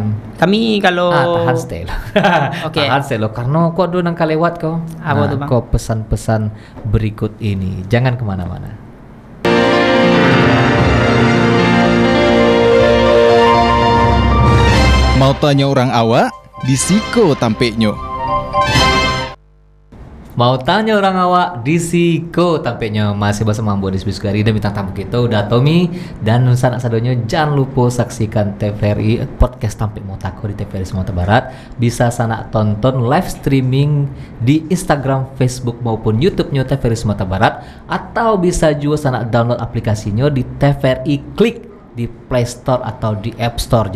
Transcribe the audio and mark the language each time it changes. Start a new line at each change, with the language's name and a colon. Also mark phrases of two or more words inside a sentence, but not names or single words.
Indonesian: Kami kalau tahan stay lah. Oke. Tahan stay lo, karena kok ada nangka lewat kau. Apa tuh bang? Kau pesan-pesan berikut ini, jangan kemana-mana.
Minangkabau: Mau tanya orang awak, di Siko tampeknya. Mau tanya orang awak, di Siko tampeknya.
Indonesian: Masih bersama Mbok Disbis Gari dan bintang tamu kita udah Tommy dan sanak sadonyo. Jangan lupa saksikan TVRI podcast Tampek Motako di TVRI Sumatera Barat. Bisa sanak tonton live streaming di Instagram, Facebook maupun YouTube-nya TVRI Sumatera Barat, atau bisa juga sanak download aplikasinya di TVRI Klik di Play Store atau di App Store.